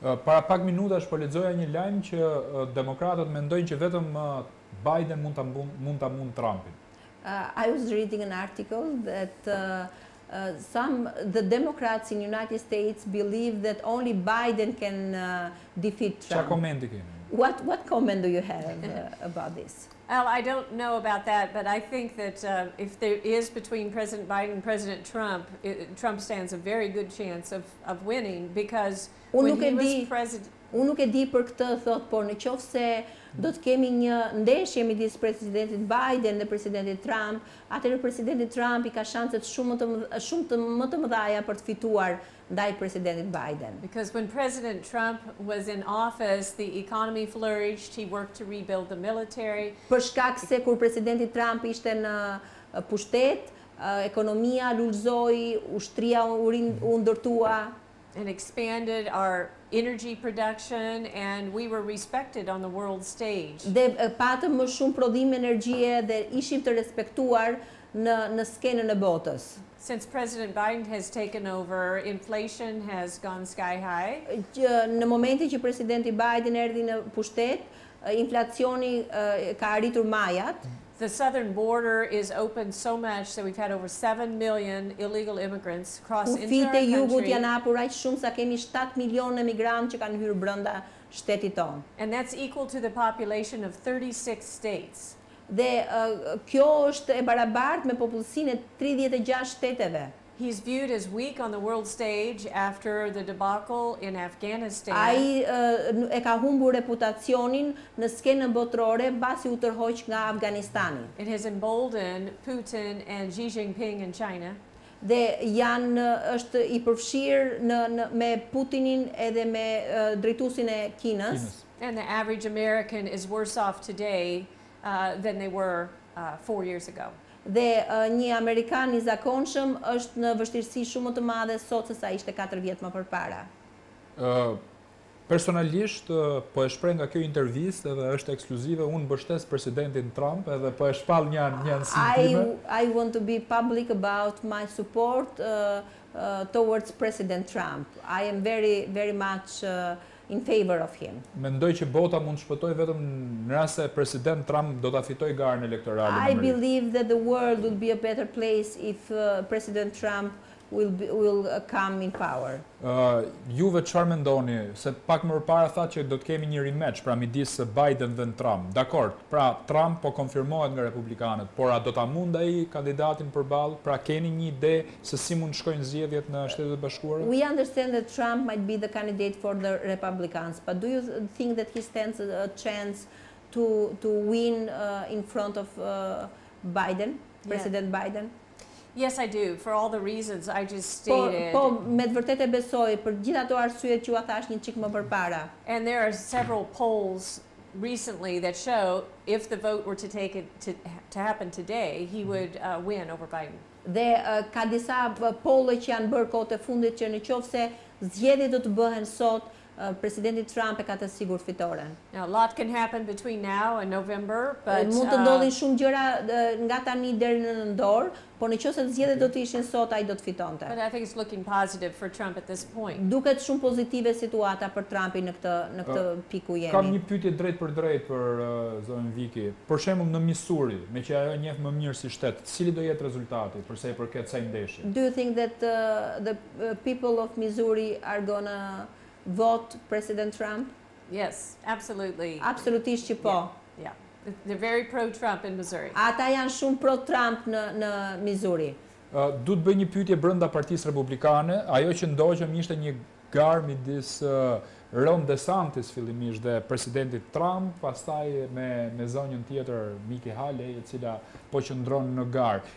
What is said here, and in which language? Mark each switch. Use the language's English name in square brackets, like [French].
[Albanian] Para pak minutash po lexoja një lajm që demokratët mendojnë që vetëm Biden mund ta mund Trumpin. [English] I was reading an article that the Democrats in the United States believe that only Biden can defeat Trump. What comment do you have about this? Well, I don't know about that, but I think that if there is between President Biden and President Trump, Trump stands a very good chance of winning because when he was president... [Albanian] Unë nuk e di për këtë, thot, por në qoftë se do të kemi një ndeshje midis presidentit Biden dhe presidentit Trump, atëherë presidenti Trump i ka shanset shumë më të mëdha për të fituar ndaj presidentit Biden. [English] Because when President Trump was in office, the economy flourished, he worked to rebuild the military. [Albanian] Për shkak se kur presidenti Trump ishte në pushtet, ekonomia lullzoi, ushtria u ndërtua, [English] and expanded our energy production, and we were respected on the world stage. [Albanian] Dhe patëm më shumë prodhim energjie dhe ishim të respektuar në skenën e botës. [English] Since President Biden has taken over, inflation has gone sky high. [Albanian] Në momentin që presidenti Biden erdhi në pushtet, inflacioni ka arritur majat. [English] The southern border is open so much that we've had over 7 million illegal immigrants cross into our country. [Albanian] Kufit e jugut janë hapur aq shumë sa kemi 7 milionë emigrantë që kanë hyrë brenda shtetit tonë. [English] And that's equal to the population of 36 states. [Albanian] Dhe kjo është e barabartë me popullsinë e 36 shteteve. [English] He's viewed as weak on the world stage after the debacle in Afghanistan. [Albanian] Ai e ka humbur reputacionin në skenën botërore mbasi u tërhoq nga Afganistani. [English] It has emboldened Putin and Xi Jinping in China. [Albanian] Dhe është i përfshirë me Putinin edhe me drejtuesin e Kinës. [English] And the average American is worse off today than they were 4 years ago. [Albanian] Dhe një amerikan I zakonshëm është në vështirësi shumë më të madhe sot se sa ishte 4 vjet më përpara. Personalisht, po e shpreh nga kjo intervistë edhe është ekskluzive, unë mbështes presidentin Trump edhe po e shpall një anësim. [English] I want to be public about my support towards President Trump. I am very, very much in favor of him. [Albanian] Mendoj që bota mund të shpëtojë vetëm në rast se president Trump do ta fitojë garën elektorale. [English] I believe that the world will be a better place if President Trump will come in power. [Albanian] Juve çfarë mendoni? Se pak më parë thatë që do të kemi një rematch pra midis Biden dhe Trump. Dakor, pra Trump po konfirmohet nga republikanët, por a do ta mund ai kandidatin përballë? Pra keni një ide se si mund shkojnë zgjedhjet në Shtetet e Bashkuara? [English] We understand that Trump might be the candidate for the Republicans, but do you think that he stands a chance to win in front of Biden, President Biden? Yes, I do, for all the reasons I just stated. [Albanian] Po, me të vërtetë e besoj, për gjithë ato arsyet që ju thash një çik më përpara. [English] And there are several polls recently that show if the vote were to happen today, he would win over Biden. [Albanian] Dhe ka disa polle që janë bërë kohët e fundit që nëse zgjedhjet do të bëhen sot, Presidenti Trump e ka të sigurt fitoren. [English] Now, a lot can happen between now and November, but [Albanian] mund të ndodhin shumë gjëra nga tani deri në nëntor, por nëse zgjedhjet do të ishin sot, ai do të fitonte. [English] But I think it's looking positive for Trump at this point. [Albanian] Duket shumë pozitive situata për Trumpin në këtë pikë ku jemi. Kam një pyetje drejt për drejt për zonën Viki. Për shembull në Missouri, me që ajo njeh më mirë si shtet, cili do jetë rezultati për sa I përket kësaj ndeshje? [English] Do you think that the people of Missouri are gonna vote President Trump? Yes, absolutely. [Albanian] Absolutisht që po. [English] Yeah. They're very pro-Trump in Missouri. [Albanian] Ata janë shumë pro-Trump në Missouri. Du të bëj një pyetje brenda Partisë Republikane. Ajo që ndoqëm ishte një garë midis Ron DeSantis fillimisht dhe presidentit Trump, pastaj me zonjën tjetër Nikki Haley, e cila po qëndron në garë.